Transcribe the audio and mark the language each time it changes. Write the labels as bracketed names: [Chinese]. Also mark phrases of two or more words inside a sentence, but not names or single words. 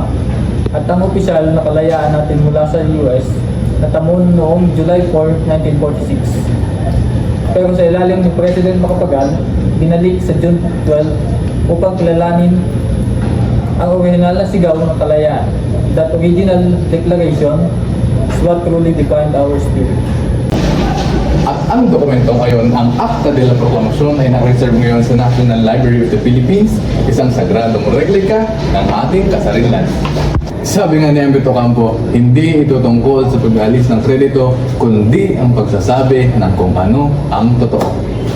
[Filipino] At ang opisyal na kalayaan natin mula sa US natamon noong July 4, 1946. Pero sa ilalim ni President Macapagal, binalik sa June 12 upang kilalanin ang original na sigaw ng kalayaan. [English] That original declaration is what truly defined our spirit. [Filipino] At ang dokumento ngayon, ang Acta de la Proclamacion ay nakareserve ngayon sa National Library of the Philippines, isang sagradong replika ng ating kasarilan. Sabi nga ni Ambet Ocampo, hindi ito tungkol sa pag-alis ng kredito, kundi ang pagsasabi ng kung ano ang totoo.